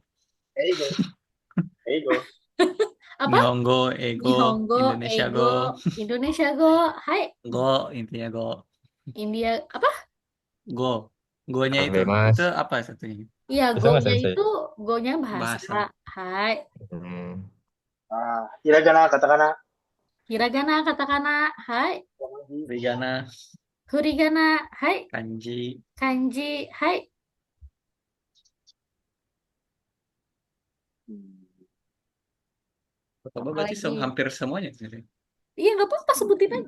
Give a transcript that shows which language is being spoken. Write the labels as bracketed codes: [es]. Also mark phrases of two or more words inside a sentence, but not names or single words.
[id] Eigo. Eigo. Apa? Nihongo, Ego, Nihongo, Indonesia Ego, Go, Indonesia Go. Hai, Go, intinya Go, India apa? Go, Go-nya Oke, Mas. itu apa satunya? Iya, Bisa nggak, Go-nya sensei? itu Go-nya bahasa. Bahasa, Hai, Hmm. Hiragana, katakana. hiragana, katakana. Hai, Rigana, furigana. Hai, Kanji, kanji. Hai. Hmm. Kotoba berarti Apalagi? hampir semuanya sebenarnya. Iya, nggak apa-apa, sebutin aja.